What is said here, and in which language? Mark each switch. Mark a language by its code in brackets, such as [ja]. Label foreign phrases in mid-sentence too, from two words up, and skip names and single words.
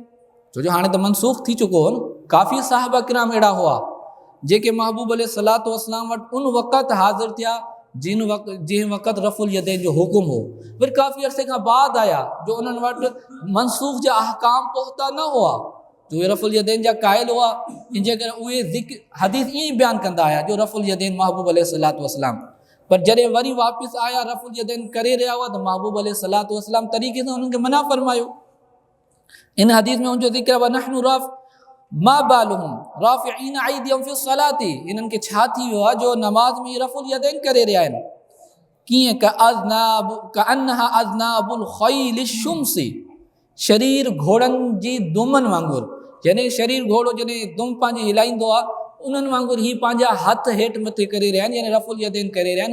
[sd] छो जो हाणे त मनसूख़ थी चुको हो न। काफ़ी साहबा किराम अहिड़ा हुआ जेके महबूब [ar] عليه الصلاة والسلام [sd] वटि उन वक़्तु हाज़िर थिया जंहिं वक़्तु [ar] رفع اليدين [sd] जो हुकुम हो, फिर काफ़ी अरसे खां बाद आया जो उन्हनि वटि मनसूख़ जा अहकाम पहुता न हुआ, जो उहे [ar] رفع اليدين [sd] जा क़ाइल हुआ। इन जे करे उहे हदीस ईअं ई बयानु कंदा आया जो [ar] رفع اليدين [sd] महबूब [ar] عليه الصلاة والسلام, [sd] पर जॾहिं वरी वापसि आया [ar] رفع اليدين [sd] करे रहिया हुआ त महबूब [ar] عليه الصلاة والسلام [sd] तरीक़े सां उन्हनि खे मना फरमायो। इन हदीस में उनजो ज़िक्र [ar] و نحن ما بالهم رافعين أيديهم في الصلاة, [sd] इन्हनि खे छा थी वियो आहे जो नमाज में [ar] رفع اليدين [sd] करे रहिया आहिनि। कीअं [ar] كأنها أذناب خيل شمس, [sd] शरीर घोड़नि जी दुमनि वांगुरु, यानी शरीर घोड़ो जॾहिं दुम पंहिंजी हिलाईंदो आहे उन्हनि वांगुरु ही पंहिंजा हथ हेठि मथे करे रहिया आहिनि, यानी [ar] رفع اليدين [sd] करे रहिया आहिनि।